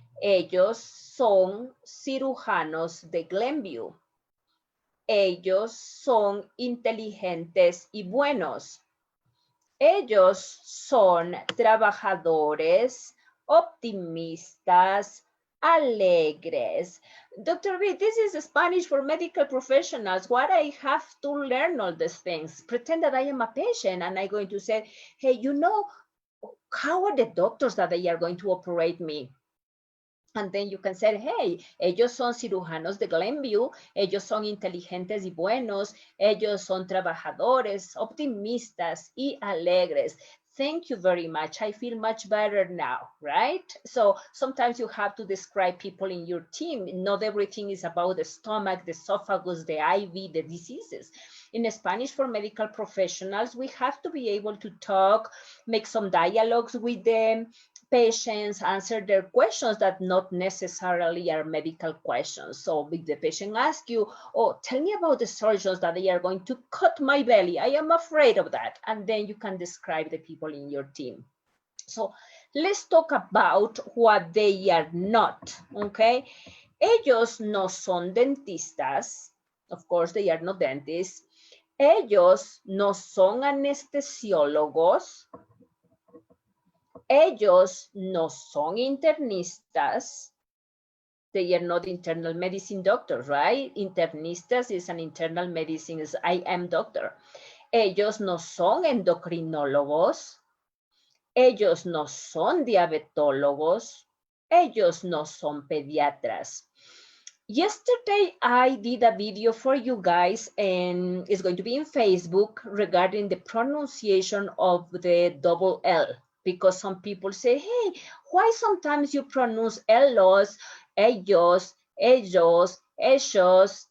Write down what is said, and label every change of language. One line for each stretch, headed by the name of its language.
Spanish: Ellos son cirujanos de Glenview. Ellos son inteligentes y buenos. Ellos son trabajadores, optimistas, alegres.
English: Dr. B, this is Spanish for medical professionals. What I have to learn all these things. Pretend that I am a patient and I'm going to say, hey, you know, how are the doctors that they are going to operate me? And then you can say, hey,
Spanish: ellos son cirujanos de Glenview, ellos son inteligentes y buenos, ellos son trabajadores, optimistas y alegres.
English: Thank you very much. I feel much better now, right? So sometimes you have to describe people in your team. Not everything is about the stomach, the esophagus, the IV, the diseases. In Spanish for medical professionals, we have to be able to talk, make some dialogues with them, patients, answer their questions that not necessarily are medical questions. So if the patient asks you, oh, tell me about the surgeons that they are going to cut my belly. I am afraid of that. And then you can describe the people in your team. So let's talk about what they are not, okay?
Spanish: Ellos no son dentistas.
English: Of course, they are not dentists.
Spanish: Ellos no son anestesiólogos. Ellos no son internistas.
English: They are not internal medicine doctors, right? Internistas is an internal medicine, is I am doctor.
Spanish: Ellos no son endocrinólogos. Ellos no son diabetólogos. Ellos no son pediatras.
English: Yesterday, I did a video for you guys, and it's going to be in Facebook regarding the pronunciation of the double L, because some people say, hey, why sometimes you pronounce ellos, ellos, ellos, ellos?